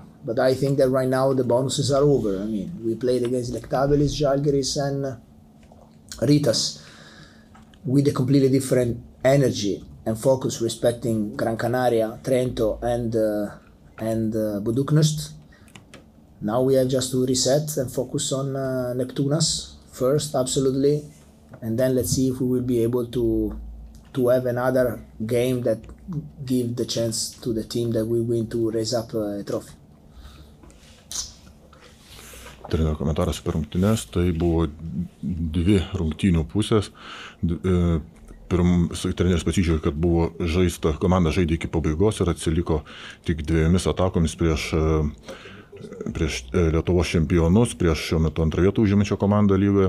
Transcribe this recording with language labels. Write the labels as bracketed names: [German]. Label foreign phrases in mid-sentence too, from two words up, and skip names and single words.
[English] But I think that right now the bonuses are over. I mean, we played against Lietkabelis, Žalgiris, and Rytas with a completely different energy and focus, respecting Gran Canaria, Trento, and Budućnost. Now we have just to reset and focus on Neptunas first, absolutely, and then let's see if we will be able to have another game that give the chance to the team that we win to raise up a trophy. [Lithuanian] Trenerio komentaras apie rungtynes, tai buvo 2 rungtynių pusės. Treneris pasižiūrėjo, kad buvo žaista, komanda žaidė iki pabaigos ir atsiliko tik 2 atakomis prieš Lietuvos čempionus, prieš šiuo metu 2 vietą užimančią komandą lygoje.